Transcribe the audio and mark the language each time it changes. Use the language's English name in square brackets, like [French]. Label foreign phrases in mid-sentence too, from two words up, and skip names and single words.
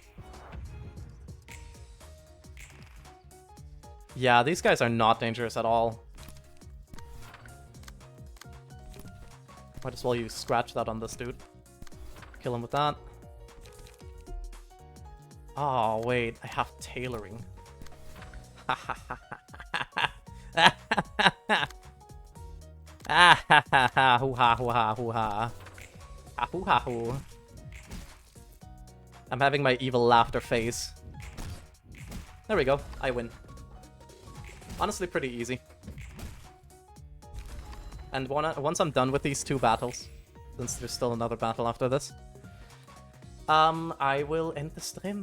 [English] Yeah, these guys are not dangerous at all. Might as well use scratch that on this dude. Kill him with that. Oh, wait. I have tailoring. Ha ha ha ha ha ha ha hoo ha hoo ha hoo ha. Ha hoo ha hoo. I'm having my evil laughter phase. There we go. I win. Honestly, pretty easy. And once I'm done with these 2 battles, since there's still another battle after this, I will end the stream.